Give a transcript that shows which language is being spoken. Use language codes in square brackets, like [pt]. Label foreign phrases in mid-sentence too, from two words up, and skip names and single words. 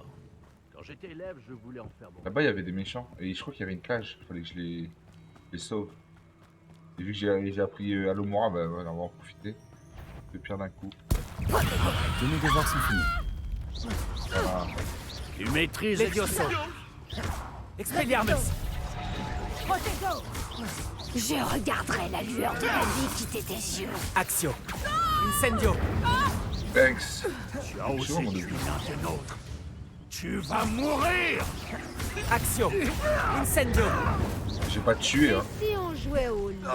[fr] Quand j'étais élève, je voulais en faire mon... Là-bas, il y avait des méchants. Et je crois qu'il y avait une cage. Il fallait que je les sauve. Et vu que j'ai appris Alomora, bah voilà, on va en profiter. Le pire d'un coup. Tous mes devoirs sont finis. Voilà. Tu maîtrises Levioso. Expelliarmus. Protego! Je regarderai la lueur de la vie quitter tes yeux. Axio. Incendio. Thanks. Tu as aussi tué l'un des nôtres. Tu vas mourir. Axio. Incendio. J'ai pas tué, hein. Si on jouait au loup.